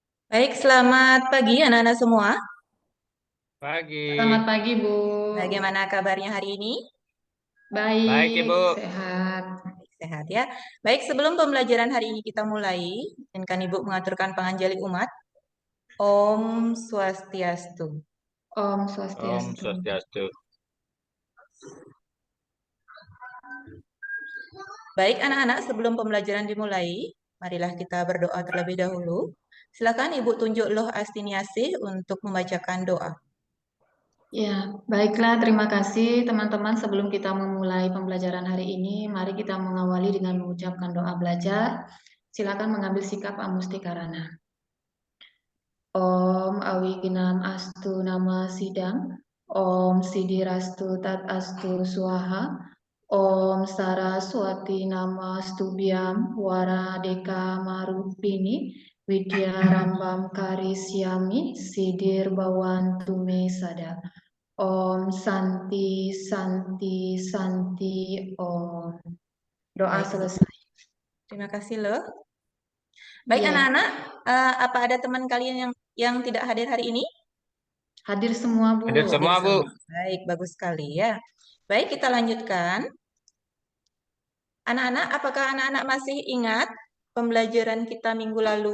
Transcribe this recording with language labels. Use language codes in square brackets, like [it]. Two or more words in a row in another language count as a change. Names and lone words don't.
[id] Baik, selamat pagi anak-anak semua. Pagi. Selamat pagi, Bu. Bagaimana kabarnya hari ini? Baik, Baik, Ibu. sehat. Baik, sehat ya. Baik, sebelum pembelajaran hari ini kita mulai, izinkan Ibu mengaturkan panganjali umat. Om Swastiastu. Om Om Swastiastu. Swastiastu. Baik, anak-anak, sebelum pembelajaran dimulai, marilah kita berdoa terlebih dahulu. Silakan Ibu tunjuk Loh Astiniasih untuk membacakan doa. Ya, baiklah. Terima kasih, teman-teman. Sebelum kita memulai pembelajaran hari ini, mari kita mengawali dengan mengucapkan doa belajar. Silakan mengambil sikap amustikarana. [sa] Om Awiginam Astu Nama Sidang. Om Sidirastu Tat Astu Swaha. Om Saraswati Nama Stubiam Wara Deka Marupini Widya Rambam Karisyami Sidir Bawan Tume Sada. Om Santi Santi Santi Om. [id] Doa Baik, selesai. terima kasih Loh. Baik, Iya, anak-anak, apa ada teman kalian yang tidak hadir hari ini? hadir semua, Bu. Hadir Hadir semua, Bu. semua. Baik, bagus sekali ya. Baik, kita lanjutkan. Anak-anak, apakah anak-anak masih ingat pembelajaran kita minggu lalu?